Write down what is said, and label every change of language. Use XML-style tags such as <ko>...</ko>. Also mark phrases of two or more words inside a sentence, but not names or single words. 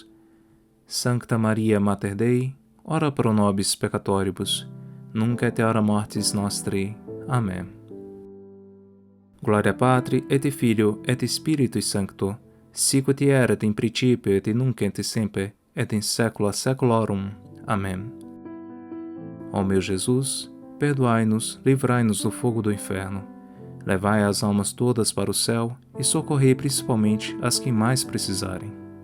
<la>Sancta Maria Mater Dei, ora pro nobis peccatoribus, nunc et hora mortis nostri.</la> <pt>Amém.</pt> <la>Gloria Patri, et Filio, et Spiritui Sancto, sicut erat in principio et nunc et semper, et in saecula saeculorum.</la> <pt>Amém. Ó meu Jesus, perdoai-nos, livrai-nos do fogo do inferno, levai as almas todas para o céu e socorrei principalmente as que mais precisarem.</pt>